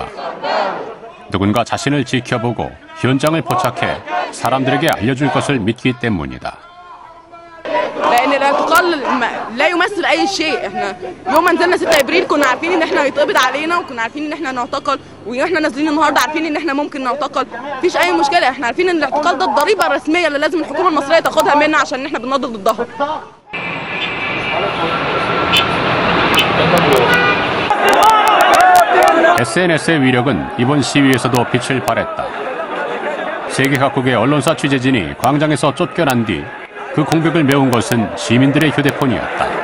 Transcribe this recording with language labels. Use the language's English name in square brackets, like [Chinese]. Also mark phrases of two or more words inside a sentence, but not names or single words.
[Korean] 누군가 자신을 지켜보고 현장을 포착해 사람들에게 알려줄 것을 믿기 때문이다. [Arabic] لأن الاعتقال لا يمثل أي شيء. احنا يوم ما نزلنا 6 ابريل كنا عارفين ان احنا هيتقبض علينا وكنا عارفين ان احنا نعتقل، واحنا نازلين النهارده عارفين ان احنا ممكن نعتقل، مفيش أي مشكلة. احنا عارفين ان الاعتقال ده الضريبة الرسمية اللي لازم الحكومة المصرية تاخدها منا عشان احنا بنناضل ضدها. [Korean] SNS의 위력은 이번 시위에서도 빛을 발했다. 세계 각국의 언론사 취재진이 광장에서 쫓겨난 뒤 그 공백을 메운 것은 시민들의 휴대폰이었다.